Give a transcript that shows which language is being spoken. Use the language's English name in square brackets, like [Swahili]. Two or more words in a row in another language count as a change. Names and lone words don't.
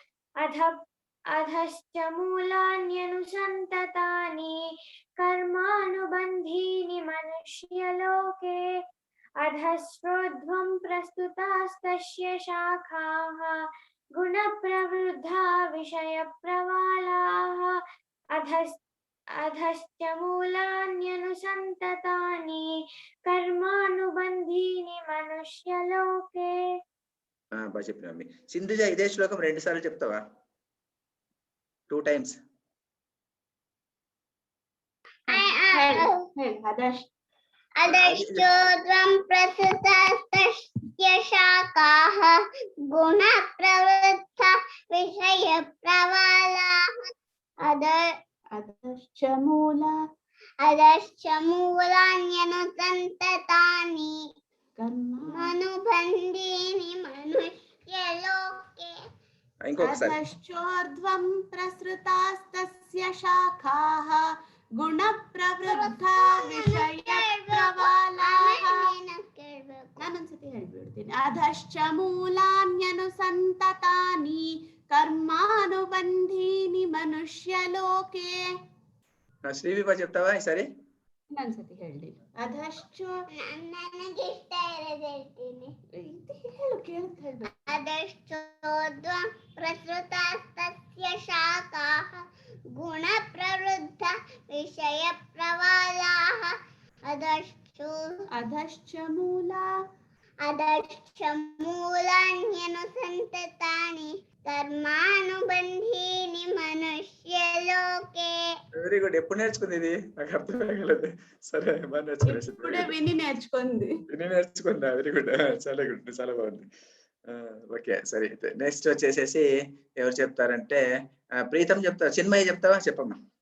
[Sanskrit] अधश्च मूलान्यनुसन्ततानि कर्मानुबन्धीनि मनुष्यलोके अधश्चोर्ध्वं प्रसृतास्तस्य शाखाः गुणप्रवृद्धा विषयप्रवालाः अधश्च मूलान्यनुसन्ततानि कर्मानुबन्धीनि मनुष्यलोके [Telugu] బాగా చెప్పినమ్మి సింధుజ ఇదే శ్లోకం 2 సార్లు చెప్తావా 2 times [Sanskrit] अधश्चोर्ध्वं प्रसृतास्तस्य शाखाः गुणप्रवृद्धा विषयप्रवालाः अधश्च मूलान्यनुसन्ततानि कर्मानुबन्धीनि मनुष्यलोके [Telugu] ఇంకొకసారి [Sanskrit] अधश्चोर्ध्वं प्रसृतास्तस्य शाखाः गुणप्रवृद्धा विषयप्रवालाः [Kannada] ನಾನೊಂದ್ಸತಿ ಹೇಳ್ಬಿಡ್ತೀನಿ [Sanskrit] अधश्च मूलान्यनुसंततानि कर्मानुबंधीनि मनुष्यलोके [Telugu] ಶ್ರೀವಿಭಾ చెప్తావా ఈసారి [Kannada] ಇನ್ನೊಂದ್ಸತಿ ಹೇಳಿ ಅಧಶ್ಚ ನನಗೆ ಇಷ್ಟ ಇರೋದು ಹೇಳ್ತೀನಿ. ಹೇಳು ಕೇಳುತ್ತೆ ಹೇಳ್ಬೇಕು [Sanskrit] अधश्चोर्ध्वं प्रसृतास्तस्य शाखाः गुणप्रवृद्धा विषयप्रवालाः अधश्च मूला अधश्च मूलान्यनुसन्ततानि कर्मानुबन्धीनि मनुष्यलोके. [English] very good [Telugu] ఎప్పుడు నేర్చుకుంది ఇది నాకు అర్థం కాగలేదు సరే బాగా నేర్చుకునేసి ఇప్పుడే విని నేర్చుకుంది నేను నేర్చుకున్నా [English] very good [Telugu] చాలా గుడ్ చాలా బాగుంది ఓకే సరే అయితే నెక్స్ట్ వచ్చేసేసి ఎవరు చెప్తారంటే ప్రీతం చెప్తారు చిన్మయ్య చెప్తావా చెప్పమ్మా